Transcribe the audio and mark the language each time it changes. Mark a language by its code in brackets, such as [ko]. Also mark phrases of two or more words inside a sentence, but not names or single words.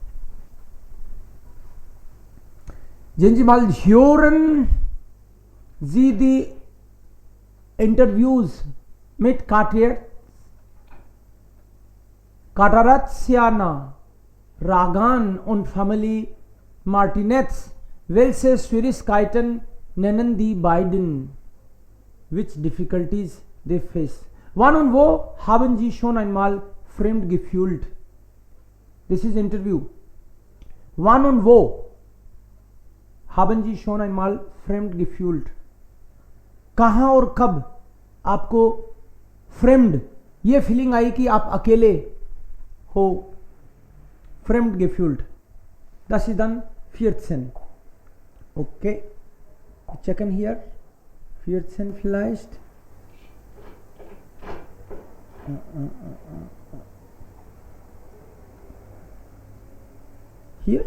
[de] Sehen Sie mal, hören Sie die Interviews mit Karatsiana, Ragan und Familie Martinez. Welche Schwierigkeiten nennen die beiden? [en] Which difficulties they face? [de] Wann und wo haben Sie schon einmal fremd gefühlt? [en] This is interview. [de] Wann und wo haben Sie schon einmal fremd gefühlt? [hi] कहाँ और कब आपको फ्रेम्ड ये फीलिंग आई कि आप अकेले हो? [de] फ्रेम्ड gefühlt. Das ist dann 14. Okay. Checken hier. 14 vielleicht. Hier.